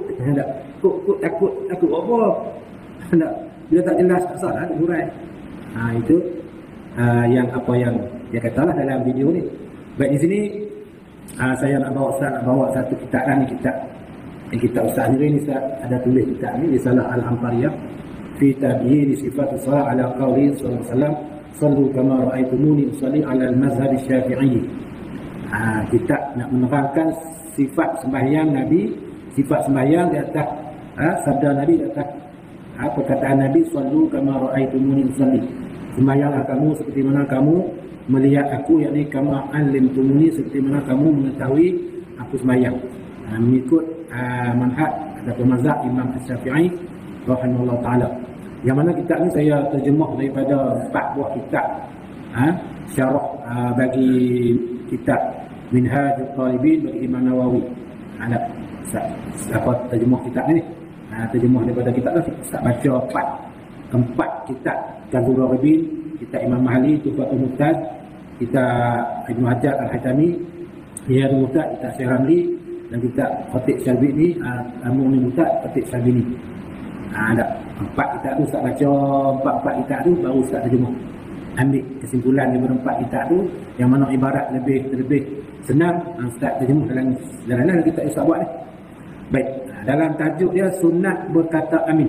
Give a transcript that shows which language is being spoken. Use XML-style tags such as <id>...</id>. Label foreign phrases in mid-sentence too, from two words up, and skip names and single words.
<ms>Ada kut-kut takut apa? Ada bila tak jelas tak salah hurai. Itu yang apa yang dia katalah dalam video ni. Baik, di sini saya nak bawa satu kitab ni, kitab Ustaz ni Ustaz ada tulis kitab ni Risalah Al-Ampariyah fi tabyin sifat salat ala qauli sallallahu alaihi wasallam sallu kama raaitumuni usalli ala al-mazhab Syafi'i. Kita nak menerangkan sifat sembahyang Nabi, sifat sembahyang di atas sabda Nabi di atas perkataan Nabi</ms> <ar>صلوا كما رأيتموني أصلي.</ar> <ms>Sembahyanglah kamu seperti mana kamu melihat aku, yakni</ms> <ar>كما علمتموني,</ar> <ms>seperti mana kamu mengetahui aku sembahyang. Mengikut manhaj ataupun mazhab Imam Syafi'i</ms> <ar>رحمه الله تعالى.</ar> <ms>Yang mana kitab ni saya terjemah daripada 4 buah kitab syarah bagi kitab Minhajul Talibin bagi Imam Nawawi. Ada apa terjemah kitab ni? Terjemah daripada kitab tu tak baca 4 kitab Kanzul Raghibin, kitab Imam Mahali Tuhfatul Muhtad, kitab Ibnu Hajar Al-Haytami Riyadhul Muhtad, kitab Syekh Ramli, dan kitab Khatib Syarbini Al-Mu'min Muhtad Khatib Syarbini. Ada 4 kitab tu Ustaz baca 4 kitab tu baru Ustaz terjemah. Ambil kesimpulan daripada 4 kitab tu yang mana ibarat lebih senang, Ustaz terjemah dalam kitab Ustaz buat ni. Baik, dalam tajuk dia sunat berkata amin.</ms>